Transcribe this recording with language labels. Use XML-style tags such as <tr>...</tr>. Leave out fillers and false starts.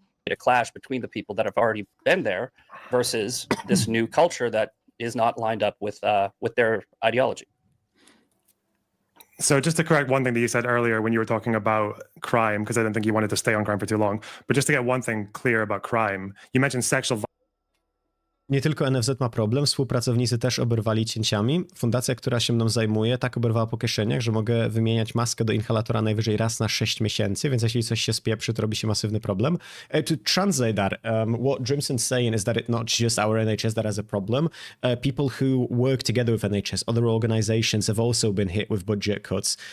<en>A clash between the people that have already been there versus this new culture that is not lined up with their ideology. So just to correct one thing that you said earlier when you were talking about crime, because I didn't think you wanted to stay on crime for too long, but just to get one thing clear about crime, you mentioned sexual violence.</en> <pl>Nie tylko NFZ ma problem, współpracownicy też oberwali cięciami. Fundacja, która się mną zajmuje, tak oberwała po kieszeniach, że mogę wymieniać maskę do inhalatora najwyżej raz na 6 miesięcy, więc jeśli coś się spieprzy, to robi się masywny problem.</pl> <en>To translate that, what Drimson's saying is that it's not just our NHS that has a problem. People who work together with NHS, other organizations have also been hit with budget cuts.</en>